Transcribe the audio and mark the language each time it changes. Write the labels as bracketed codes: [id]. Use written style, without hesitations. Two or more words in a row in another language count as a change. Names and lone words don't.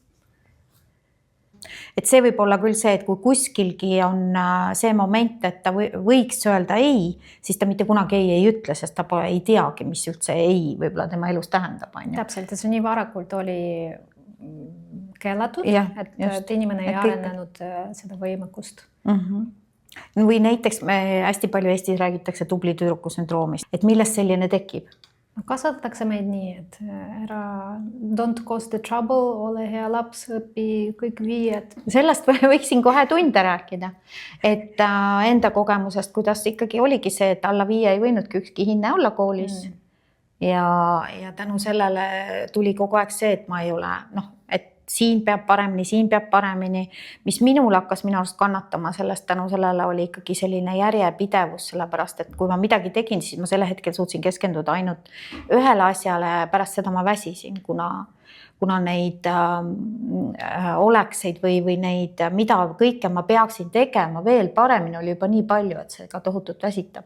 [et] Et see võib olla küll see, et kui kuskilgi on see moment, et ta võiks öelda ei, siis ta mitte kunagi ei ütle, sest ta ei teagi, mis üldse ei võib-olla tema elus tähendab. Täpselt, et see nii varakult oli keelatud, et inimene ei arenenud seda võimekust. Või näiteks me hästi palju Eestis räägitakse tubli tüdruku sündroomist, et millest selline tekib? Kasvatatakse meid nii, et [en] don't cause the trouble, [et] ole hea laps, õpi kõik viied. Sellest võiksin kohe tunde rääkida, et enda kogemusest, kuidas ikkagi oligi see, et alla 5 ei võinudki ükski hinne olla koolis. Ja tänu sellele tuli kogu aeg see, et ma ei ole, et siin peab paremini, mis minul hakkas minu arust kannatama sellest tänu sellele oli ikkagi selline järjepidevus, sellepärast, et kui ma midagi tegin, siis ma selle hetkel suutsin keskenduda ainult ühele asjale, pärast seda ma väsisin, kuna neid olekseid või neid, mida kõike ma peaksin tegema veel paremini, oli juba nii palju, et see ka tohutult väsitab.